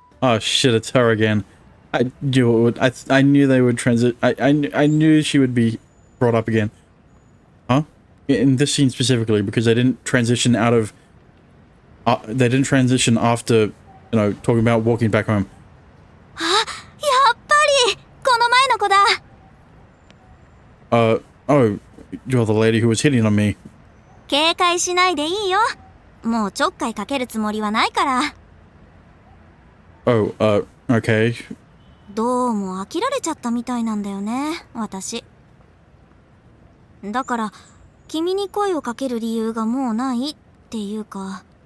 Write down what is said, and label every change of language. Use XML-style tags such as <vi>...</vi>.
<en>Oh shit, it's her again. I knew it would. I knew they would transit. I knew she would be brought up again. Huh? In this scene specifically, because they didn't transition out of. They didn't transition after, talking about walking back home.</en> <ja>あ、やっぱりこの前の子だ</ja> <en>Oh, you're the lady who was hitting on me.</en> <ja>警戒しないでいいよ。もうちょっかいかけるつもりはないから。</ja> <en>Oh, okay.</en> <ja>どうも飽きられちゃったみたいなんだよね、私。だから、君に声をかける理由がもうないっていうか。</ja>